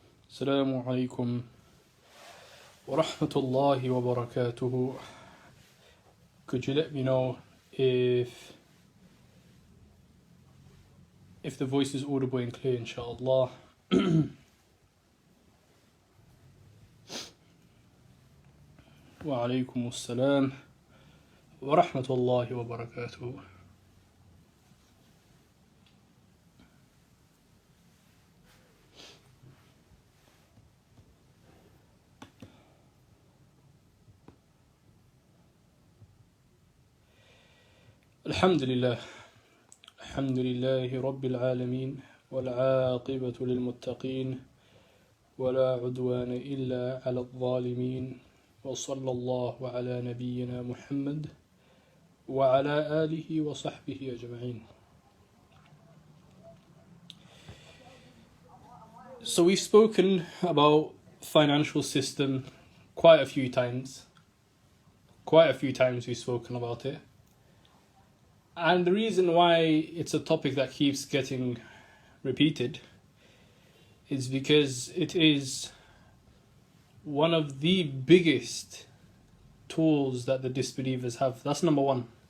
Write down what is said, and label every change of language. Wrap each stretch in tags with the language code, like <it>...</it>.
<ar>السلام عليكم ورحمة الله وبركاته.</ar> <en>Could you let me know if the voice is audible and clear, inshallah?</en> <ar>وعليكم السلام ورحمة الله وبركاته. الحمد لله رب العالمين والعاقبة للمتقين ولا عدوان إلا على الظالمين وصلى الله على نبينا محمد وعلى آله وصحبه أجمعين.</ar> <en>So we've spoken about financial system quite a few times we've spoken about it. And the reason why it's a topic that keeps getting repeated is because it is one of the biggest tools that the disbelievers have. That's number one.</en>